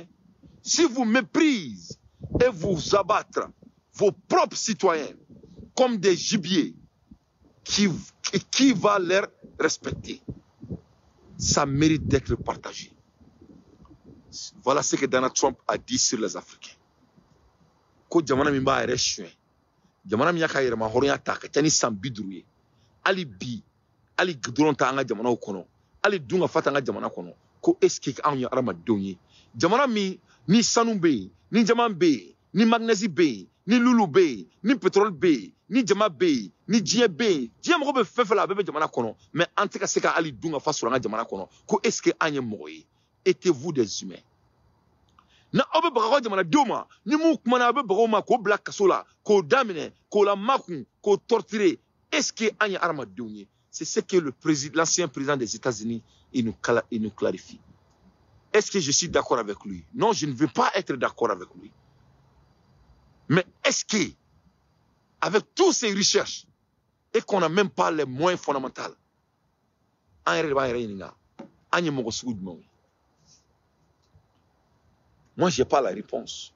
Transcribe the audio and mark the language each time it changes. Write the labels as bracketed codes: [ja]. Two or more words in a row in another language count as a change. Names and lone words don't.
[fr] Si vous méprisez et vous abattre vos propres citoyens comme des gibiers, qui va les respecter? Ça mérite d'être partagé. Voilà ce que Donald Trump a dit sur les Africains. [bm] Ko jamana min ba yɛrɛ suɲɛ, jamana min y'a ka yɛrɛma hɔrɔnya ta ka ca ni san 50 ye, hali bi hali dɔrɔn ta an ka jamanaw kɔnɔ, hali dun ka fa ta an ka jamana kɔnɔ, ko [fr] est-ce que [bm] anw ye adamadenw ye? Jamana min ni sanu bɛ yen, ni jama bɛ yen, ni magnesi bɛ yen, ni lulu bɛ yen, ni pétrole bɛ yen, ni jama bɛ yen, ni diɲɛ bɛ yen, diɲɛ mɔgɔ bɛ fɛn fɛn la a bɛɛ bɛ jamana kɔnɔ, mais an tɛ ka se ka hali dun ka fa sɔrɔ an ka jamana kɔnɔ, ko [fr] est-ce que [bm] an ye mɔgɔ ye? [fr] Êtes-vous des humains? [bm] Na aw bɛ baga jamanadenw ma, ni mun kumana aw bɛ bagaw ma k'o bila kaso la, k'o daminɛ, k'o la makun, k'o torturer, [fr] est-ce que [bm] an ye adamadenw ye? [fr] C'est ce que l'ancien président des États-Unis il nous clarifie. Est-ce que je suis d'accord avec lui? Non, je ne veux pas être d'accord avec lui. Mais est-ce que, avec toutes ces recherches, et qu'on n'a même pas les moyens fondamentaux, moi, je n'ai pas la réponse.